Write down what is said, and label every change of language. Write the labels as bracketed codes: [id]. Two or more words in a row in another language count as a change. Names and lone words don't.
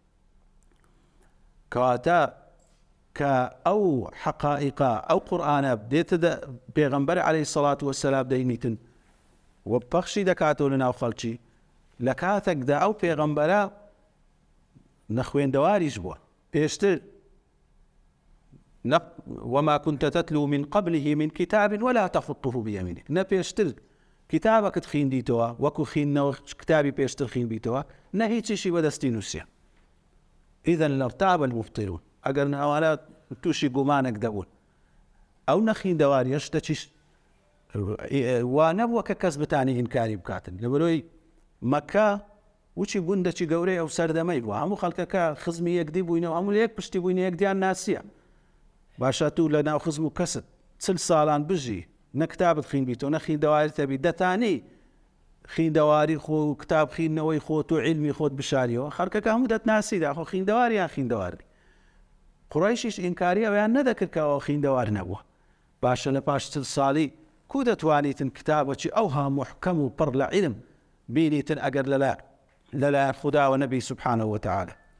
[ckb] کەواتە کە ئەو حەقائیقە ئەو قورئانە دێتە پێغەمبەر [ar] عەلەیهی سەڵات وەسەلام [ckb] دەینیتن و پەخشی دەکاتەوە لە ناو خەڵکی لە کاتێکدا ئەو پێغەمبەرە نەخوێندەواریش بووە پێشتر [ar] وما كنت تتلو من قبله من كتاب ولا تخطه بيمينك [ckb] نپێشتر کتابەکەت خوێندیتەوە وەکو خوێندنەوە کتابی پێشتر خوێندیتەوە نە هیچیشی بەدەستی نووسیە [ar] إذا لارتاب المبطلون [ckb] ئەگەر ئەوانە تووشی گومانێک دەبوون ئەو نەخوێندەواریە شتێکیش وا نەبووە کە کەس بتانی ئینکاری بکاتن لەبەرەوەی مەکە وچی بوندەکی گەورەی ئەو سەردەمەی بووە هەموو خەڵکەکە خزمی یەکدی بووینەوە هەموو لە یەک پشتی بووینە یەکدیان ناسیە باشە تو لە ناو خزم و کەست 40 ساڵان بژی نەکتابت خوێنبیتەوە نەخوێندەواریت هەبی دەتانی خوێندەواری خۆ و کتاب خوێندنەوەی خۆت و عیلمی خۆت بشاریەوە خەڵکەکە هەموو دەتناسیدا خۆ خوێندەواریان خوێندەواری قوڕەیشیش ئینکاری ئەویان نەدەکرد کە ئەوە خوێندەوار نەبووە باشە لە پاش 40 ساڵی کو دەتوانیتن کتابێکی ئەوها محکەم و پڕ لە عیلم بینیتن ئەگەر لەلایەن خوداوە نەبی [ar] سوبحانەه وتەعالە